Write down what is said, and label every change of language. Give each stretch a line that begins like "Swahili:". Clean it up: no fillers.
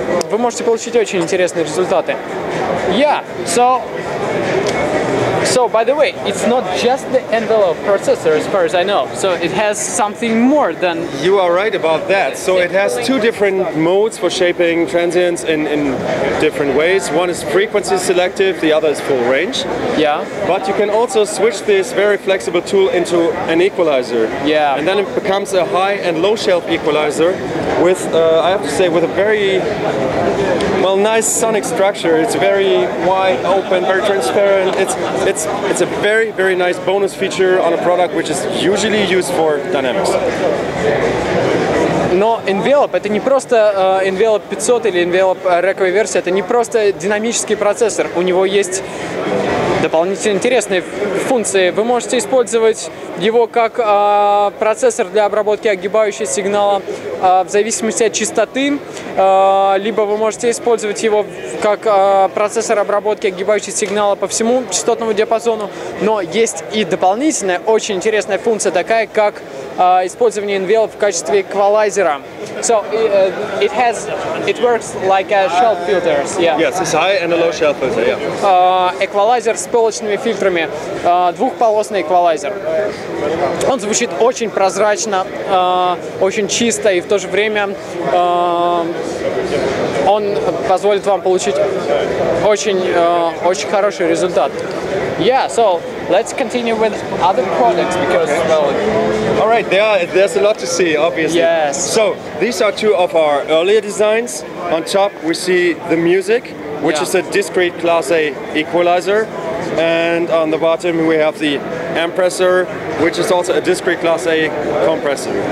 Russian: Вы можете получить очень интересные результаты.
English: So, by the way, it's not just the envelope processor as far as I know, so it has something more than... You are right about that. So it has two different modes for shaping transients in different ways. One is frequency selective, the other is full range. Yeah. But you can also switch this very flexible tool into an equalizer. Yeah. And then it becomes a high and low shelf equalizer with, I have to say, with a very, well, nice sonic structure. It's very wide open, very transparent. It's a very, very nice bonus feature on a product which is usually used for dynamics.
Russian: Но Envelope это не просто Envelope 500 или Envelope рековой версии, это не просто динамический процессор. У него есть дополнительно интересные функции. Вы можете использовать его как процессор для обработки огибающего сигнала в зависимости от частоты, либо вы можете использовать его как процессор обработки огибающего сигнала по всему частотному диапазону. Но есть и дополнительная, очень интересная функция, такая как использование Envelope в качестве эквалайзера.
English: So it works like a shelf filters. Yeah. Yes, it's high and a low shelf filter. Yeah.
Russian: Эквалайзер с полочными фильтрами, двухполосный эквалайзер. Он звучит очень прозрачно, очень чисто, и в то же время он позволит вам получить очень хороший результат.
English: Yeah, so let's continue with other products because, well... All right, there's a lot to see, obviously. Yes. So these are two of our earlier designs. On top we see the music, which is a discrete Class A equalizer. And on the bottom we have the compressor, which is also a discrete Class A compressor.